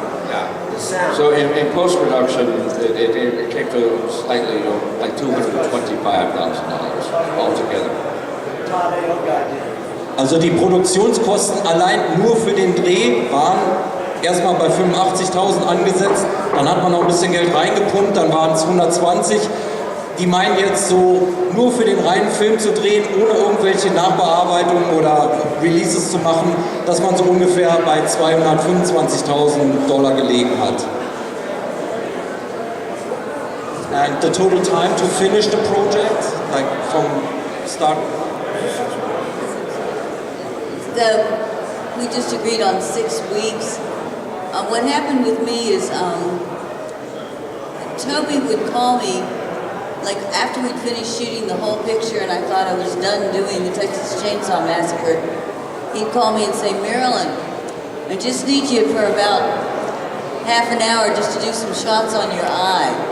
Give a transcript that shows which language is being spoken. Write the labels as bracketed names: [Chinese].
[English] Yeah. So in post-production, it came to slightly like $225,000 altogether. [German] Also die Produktionskosten allein nur für den Dreh waren erstmal bei 85.000 angesetzt, dann hat man noch ein bisschen Geld reingepumpt, dann waren es 120. Die meinen jetzt so, nur für den reinen Film zu drehen, ohne irgendwelche Nachbearbeitungen oder Releases zu machen, dass man so ungefähr bei $225.000 gelegen hat. [English] And the total time to finish the project, like from start? We just agreed on 6 weeks. What happened with me is Toby would call me like after we'd finished shooting the whole picture and I thought I was done doing the Texas Chain Saw Massacre, he'd call me and say, Marilyn, I just need you for about half an hour just to do some shots on your eye.